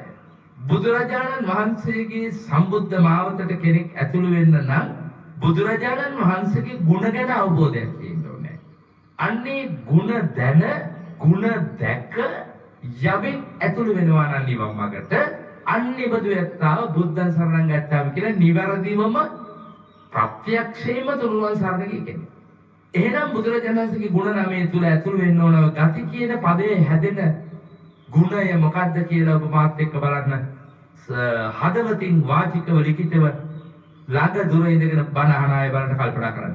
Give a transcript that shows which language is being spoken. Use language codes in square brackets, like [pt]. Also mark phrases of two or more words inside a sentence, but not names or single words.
[si] බුදුරජාණන් වහන්සේගේ සම්බුද්ධ මාවතට කෙනෙක් ඇතුළු වෙන්න නම් බුදුරජාණන් වහන්සේගේ ගුණ ගැන අවබෝධයක් තියෙන්න ඕනේ. අන්නේ ගුණ දැන ගුණ දැක යවෙන් ඇතුළු වෙනවා නම් නිවන් මාර්ගට අන්නේ බදු යත්තාව [pi] බුද්ධං සරණං ගච්ඡාමි [si] කියලා නිවැරදිවම ප්‍රත්‍යක්ෂයෙන්ම තුනුවන් සරණ කියන්නේ. එහෙනම් බුදුරජාණන් වහන්සේගේ ගුණ නාමයේ තුල ඇතුළු වෙන්න ඕන ගති කියන පදයේ හැදෙන ගුණය මොකක්ද කියලා ඔබ මාත් එක්ක බලන්න. හදවතින් වාචිකව ලිඛිතව ළඟ දුර ඉඳගෙන බණ අහන අය බලන්න කල්පනා කරන්න.